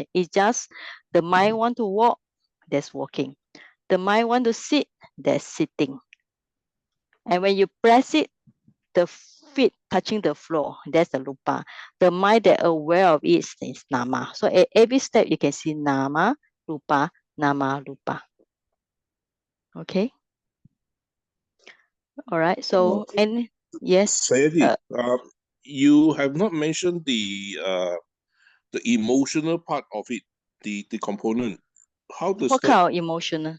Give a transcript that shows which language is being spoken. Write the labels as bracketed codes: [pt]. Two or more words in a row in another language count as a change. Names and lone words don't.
[en] It's just the mind want to walk, that's walking. The mind want to sit, that's sitting. And when you press it, the feet touching the floor, that's the rupa. The mind that aware of it is nama. So at every step you can see [pi] nama, rupa, nama, rupa. [en] Okay. All right. So and yes. Sayadaw, you have not mentioned the emotional part of it, the component. How does What that? kind of emotion?